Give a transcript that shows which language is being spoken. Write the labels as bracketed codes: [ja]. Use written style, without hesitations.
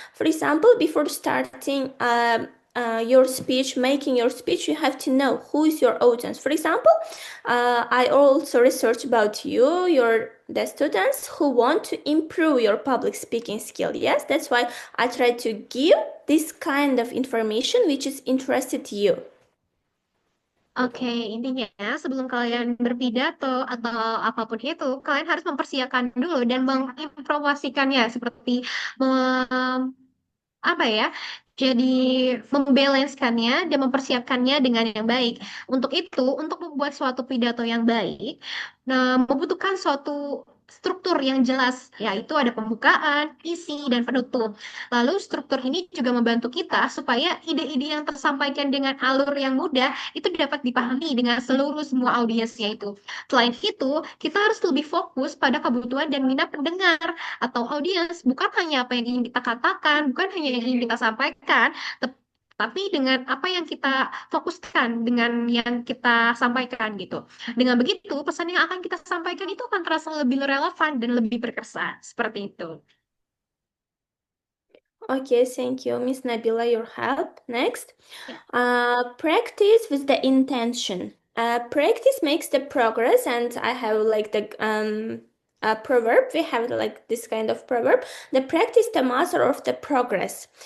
[en] For example, before starting your speech, making your speech, you have to know who is your audience. For example, I also research about the students who want to improve your public speaking skill. Yes, that's why I try to give this kind of information which is interested to you. [id] Oke, intinya sebelum kalian berpidato atau apapun itu, kalian harus mempersiapkan dulu dan mengimprovisasikannya seperti apa ya? Jadi membalancekannya dan mempersiapkannya dengan yang baik. Untuk itu, untuk membuat suatu pidato yang baik, membutuhkan suatu struktur yang jelas, yaitu ada pembukaan, isi, dan penutup. Lalu struktur ini juga membantu kita supaya ide-ide yang tersampaikan dengan alur yang mudah itu dapat dipahami dengan semua audiensnya itu. Selain itu, kita harus lebih fokus pada kebutuhan dan minat pendengar atau audiens, bukan hanya apa yang ingin kita katakan, bukan hanya yang ingin kita sampaikan, tapi dengan apa yang kita fokuskan, dengan yang kita sampaikan gitu. Dengan begitu, pesan yang akan kita sampaikan itu akan terasa lebih relevan dan lebih berkesan. Seperti itu. [en] Okay, thank you, Miss Nabila, your help. Next, practice with the intention. Practice makes the progress, and I have like the proverb. We have like this kind of proverb: the practice the master of the progress.